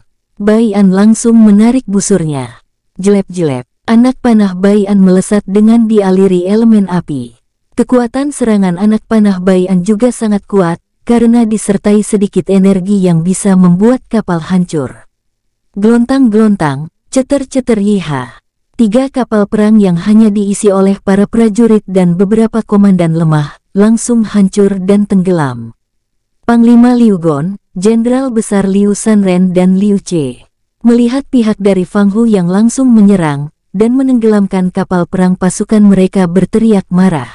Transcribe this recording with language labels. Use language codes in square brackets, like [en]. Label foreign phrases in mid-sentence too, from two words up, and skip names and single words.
[id] Bai An langsung menarik busurnya. Jelep-jelep. Anak panah Bai An melesat dengan dialiri elemen api. Kekuatan serangan anak panah Bai An juga sangat kuat, karena disertai sedikit energi yang bisa membuat kapal hancur. Gelontang-gelontang, ceter-ceter yiha. 3 kapal perang yang hanya diisi oleh para prajurit dan beberapa komandan lemah, langsung hancur dan tenggelam. Panglima Liu Gon, Jenderal Besar Liu Sanren dan Liu Ce, melihat pihak dari Fang Hu yang langsung menyerang, dan menenggelamkan kapal perang pasukan mereka berteriak marah.